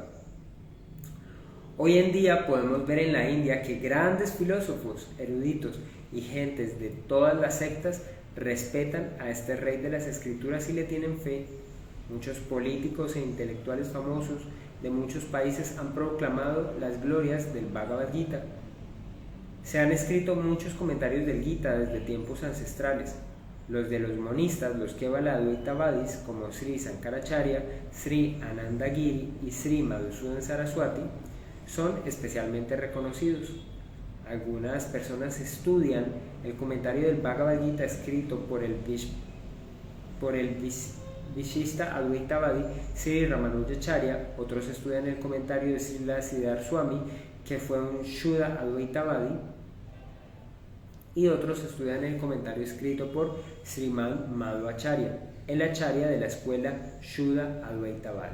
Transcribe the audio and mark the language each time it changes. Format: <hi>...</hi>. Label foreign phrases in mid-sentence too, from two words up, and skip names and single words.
<es>Hoy en día podemos ver en la India que grandes filósofos, eruditos y gentes de todas las sectas respetan a este rey de las escrituras y le tienen fe. Muchos políticos e intelectuales famosos de muchos países han proclamado las glorias del Bhagavad Gita. Se han escrito muchos comentarios del Gita desde tiempos ancestrales. Los de los monistas, los Kevala-Advaitavadis, como Sri Sankaracharya, Sri Anandagiri y Sri Madhusudan Saraswati, son especialmente reconocidos. Algunas personas estudian el comentario del Bhagavad Gita escrito por el</es> <sa>Vishista Advaitavadi</sa> <es>Sri Ramanujacharya. Otros estudian el comentario de Srila Siddhar Swami, que fue un</es> <sa>Shuddha Advaitavadi,</sa> <es>y otros estudian el comentario escrito por Srimad Madhvacharya, el acharya de la escuela</es> <sa>Shuddha Advaitavadi.</sa>